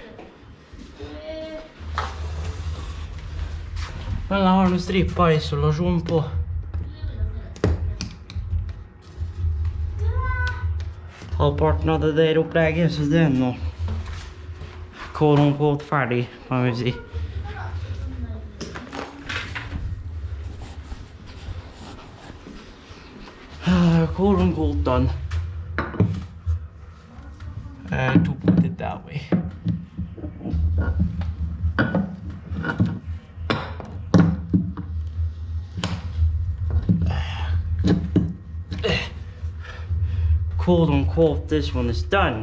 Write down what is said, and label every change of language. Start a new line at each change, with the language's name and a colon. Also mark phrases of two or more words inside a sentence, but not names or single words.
Norwegian: Men jeg har noen strippet isolasjon på. Halvparten av det der opplegget, så det er nå
English: quote-unquote
Norwegian: ferdig, kan vi si.
English: Quote-unquote done. To put it that way. Quote unquote, this one is done.